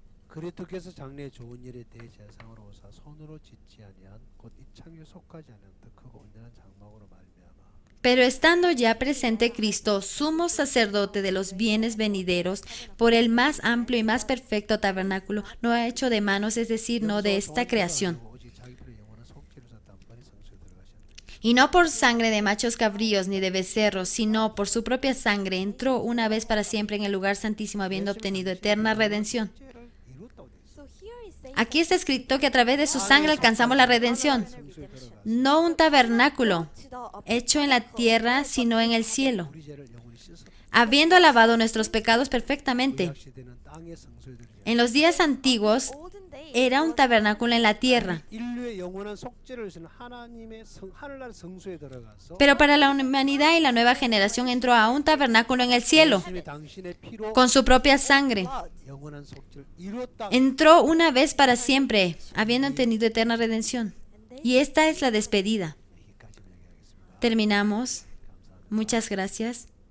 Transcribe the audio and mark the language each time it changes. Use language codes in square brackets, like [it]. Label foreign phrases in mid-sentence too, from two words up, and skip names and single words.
[ko] 그리스도께서 장래에 좋은 일에 대제사장으로 오사 손으로 짓지 아니한 곧 이 창에 속하지 않은 더 크고 온전한 장막으로 말미암아 [es] Pero estando ya presente Cristo, sumo sacerdote de los bienes venideros, por el más amplio y más perfecto tabernáculo, no hecho de manos, es decir, no de esta creación. [ko] 오직 자기 피로 영원한 속죄를 샀다 한번에 성소에 들어가셨네. [es] Y no por sangre de machos cabríos ni de becerros, sino por su propia sangre, entró una vez para siempre en el lugar santísimo, habiendo obtenido eterna redención. [ko] 속죄를 이뤘다고 돼 있어. [en] So here is saying [es] Aquí está escrito que a través de su sangre alcanzamos la redención, [ko] 성소에 들어가서 [es] no un tabernáculo [en] to the [es] hecho en la tierra, sino en el cielo, [ko] 우리 죄를 영원히 씻었다. [es] habiendo lavado nuestros pecados perfectamente. [ko] 구약 시대는 땅의 성소에 들어가서 [es] En los días antiguos [en] olden days [es] era un tabernáculo en la tierra, [ko] 인류의 영원한 속죄를 위해서는 하나님의 하늘날 성소에 들어가서 [es] pero para la humanidad y la nueva generación entró a un tabernáculo en el cielo, [ko] 당신의 피로 [es] con su propia sangre. [ko] 영원한 속죄를 이뤘다. [es] Entró una vez para siempre, habiendo tenido eterna redención. Y esta es la despedida. [ko] 여기까지 얘기하겠습니다. [es] Terminamos. Muchas gracias.